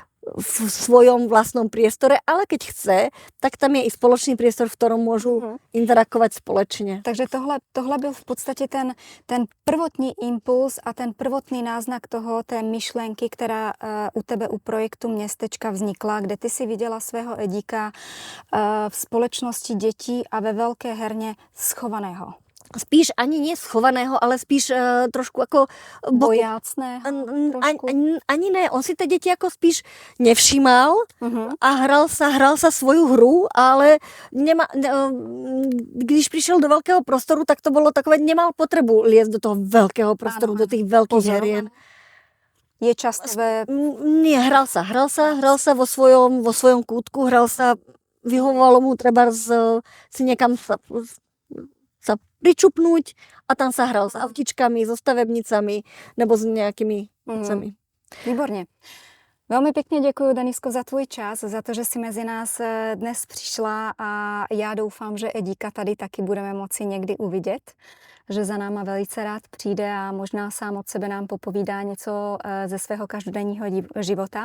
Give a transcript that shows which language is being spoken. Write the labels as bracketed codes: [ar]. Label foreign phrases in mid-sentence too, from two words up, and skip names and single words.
[sk] v svojom vlastnom priestore, ale keď chce, tak tam je i spoločný priestor, v ktorom môžu interakovať společne. [cs] Takže tohle byl v podstatě ten prvotní impuls a ten prvotný náznak té myšlenky, která u tebe u projektu Městečka vznikla, kde ty si viděla svého Edíka v společnosti dětí a ve velké herně schovaného. [sk] Spíš ani nie schovaného, ale spíš trošku ako [cs] Bojácného. [sk] Ani ne, on si tie deti ako spíš nevšímal a hral sa svoju hru, ale když prišiel do veľkého prostoru, tak to bolo takové, nemal potrebu liesť do toho veľkého prostoru, do tých veľkých herien. [cs] Je časté [sk] Nie, hral sa vo svojom kútku, vyhovovalo mu treba si niekam sa pričupnúť a tam sa hral s autičkami, so stavebnicami nebo s nejakými vecami. [cs] Výborně. Velmi pěkně děkuji, Denisko, za tvůj čas, za to, že jsi mezi nás dnes přišla a já doufám, že Edíka tady taky budeme moci někdy uvidět, že za náma velice rád přijde a možná sám od sebe nám popovídá něco ze svého každodenního života.